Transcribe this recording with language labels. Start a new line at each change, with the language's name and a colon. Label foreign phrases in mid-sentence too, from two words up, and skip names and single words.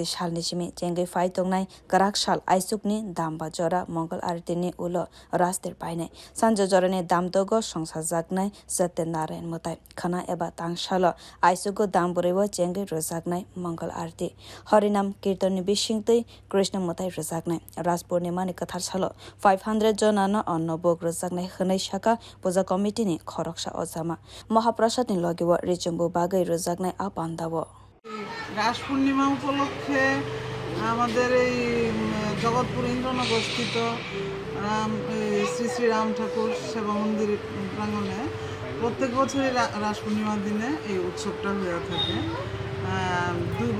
Kok Borok: shalni chimi chengai fai tongnai karak shal aisukni damba jora mongol artini ulo Rash der painai sanja jorane damdogo songsajaknai Satyanarayan mwtai khana eba tangsalo aisugo damburewo chengai rwjaknai
Bangla: mongol arti
Kok Borok: harinam kirtani bishingtei Krishna mwtai rwjaknai Rash purnima ni kathar salo 500 jona no annobog rwjaknai hwnui sakha puja committee ni khorok sa ojama
Bangla: maha prasad
Kok Borok: ni logewo richumbu bagai rwjaknai apandawo
Bangla: রাস পূর্ণিমা উপলক্ষে আমাদের এই জগৎপুর ইন্দ্রনগর স্থিত শ্রী শ্রী রাম ঠাকুর সেবা মন্দির প্রাঙ্গণে প্রত্যেক বছরই রাস পূর্ণিমার দিনে এই উৎসবটা হয়ে থাকে 2